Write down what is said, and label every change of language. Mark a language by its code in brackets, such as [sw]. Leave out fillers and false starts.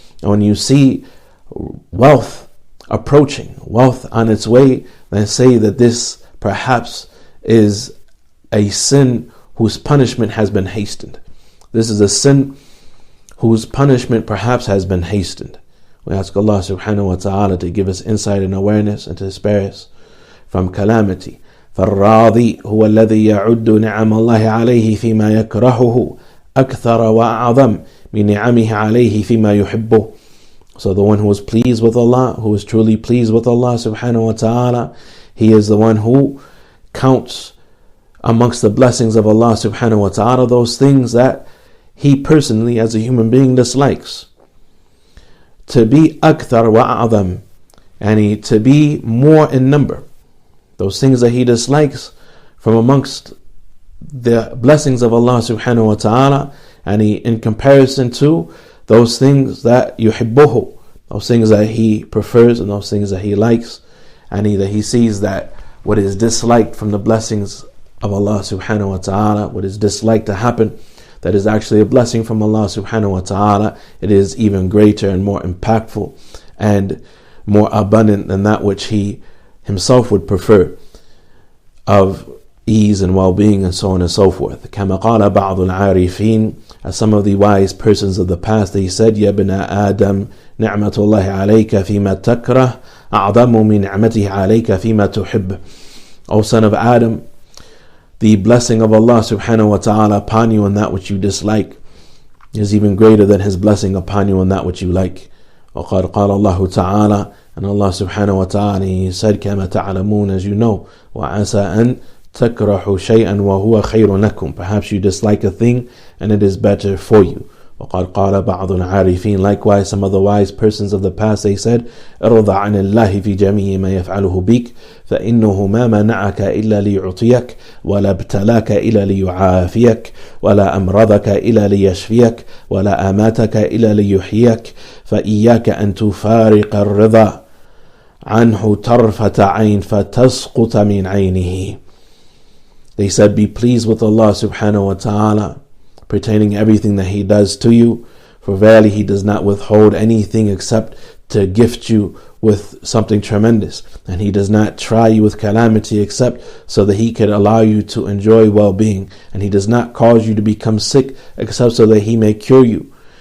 [en] And when you see wealth approaching, wealth on its way, then say that this perhaps is a sin whose punishment has been hastened. This is a sin whose punishment perhaps has been hastened. We ask Allah subhanahu wa ta'ala to give us insight and awareness and to spare us from calamity. [ar] فالراضي هو الذي يعد نعم الله عليه فيما يكرهه أكثر وأعظم من نعمه عليه فيما يحبه. [en] So the one who is pleased with Allah, who is truly pleased with Allah subhanahu wa ta'ala, he is the one who counts amongst the blessings of Allah subhanahu wa ta'ala those things that he personally as a human being dislikes. To be [ar] akthar wa a'zam, [en] and to be more in number. Those things that he dislikes from amongst the blessings of Allah subhanahu wa ta'ala, and he, in comparison to those things that yuhibbuhu, those things that he prefers and those things that he likes, and that he sees that what is disliked from the blessings of Allah subhanahu wa ta'ala, what is disliked to happen, that is actually a blessing from Allah subhanahu wa ta'ala, it is even greater and more impactful and more abundant than that which he himself would prefer, of ease and well-being and so on and so forth. [ar] كما قال بعض العارفين, [en] as some of the wise persons of the past, they said, [ar] يا ابن آدم نعمة الله عليك فيما تكره أعظم من نعمته عليك فيما تحب. [en] O son of Adam, the blessing of Allah subhanahu wa ta'ala upon you in that which you dislike is even greater than his blessing upon you in that which you like. [ar] وقد قال الله تعالى, [en] and Allah subhanahu wa ta'ala, he said, [ar] كما تعلمون, [en] as you know, [ar] وعسى أن تكرهوا شيئا وهو خير لكم, [en] perhaps you dislike a thing and it is better for you. [ar] وقد قال بعض العارفين, [en] likewise some of the wise persons of the past, they said, [ar] ارض عن الله في جميع ما يفعله بك فإنه ما منعك إلا ليعطيك ولا ابتلاك إلا ليعافيك ولا أمرضك إلا ليشفيك ولا أماتك إلا ليحييك فإياك أن تفارق الرضا عنه طرفة عين فتسقط من عينه. [en] They said, be pleased with Allah subhanahu wa ta'ala pertaining everything that he does to you, for verily he does not withhold anything except to gift you with something tremendous, and he does not try you with calamity except so that he can allow you to enjoy well-being, and he does not cause you to become sick except so that he may cure you.